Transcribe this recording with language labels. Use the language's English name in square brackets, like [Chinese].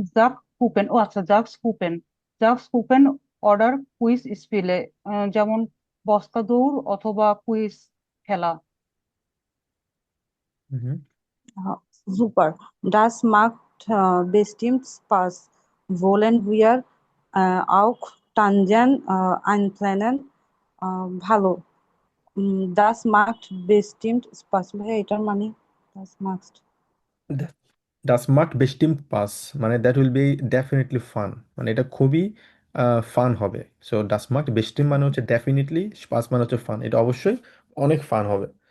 [Bangla] জাক কুপেন, ও আচ্ছা জাক্স কুপেন order quiz স্পিলে, যেমন বস্তা দৌড় অথবা কুইজ খেলা। হুম। [German] Ja, super. Das macht bestimmt Spaß. Wollen wir auch Tangent einplanen? [Bangla] ভালো। [German] Das macht bestimmt Spaß। [Bangla] ভাইয়া এটার মানে [German] das macht। ডাস মার্ট বেস্টিম পাস [Bangla] মানে [English] that will be definitely fun, [Bangla] মানে এটা খুবই ফান হবে। সো [German] ডাস মার্ট বেস্টিম [Bangla] মানে হচ্ছে ডেফিনেটলি, পাস মানে হচ্ছে ফান, এটা অবশ্যই অনেক ফান হবে।